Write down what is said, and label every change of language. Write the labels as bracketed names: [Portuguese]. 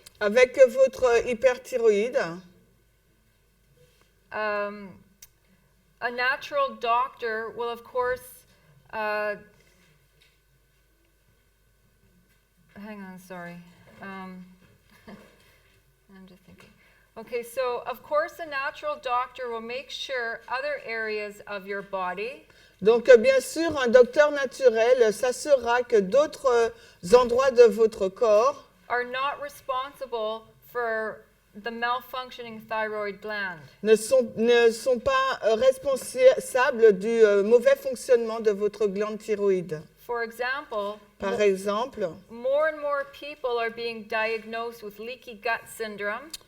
[French] Avec votre hyperthyroïde, [English] a natural doctor will, of course, hang on, sorry. I'm just thinking. Okay, so of course a natural doctor will make sure other areas of your body [French] donc bien sûr un docteur naturel s'assurera que d'autres endroits de votre corps [English] are not responsible for the malfunctioning thyroid gland. [French] ne sont pas responsables du mauvais fonctionnement de votre glande thyroïde. [English] For example, [French] Par exemple, [English] more and more people are being diagnosed with leaky gut syndrome.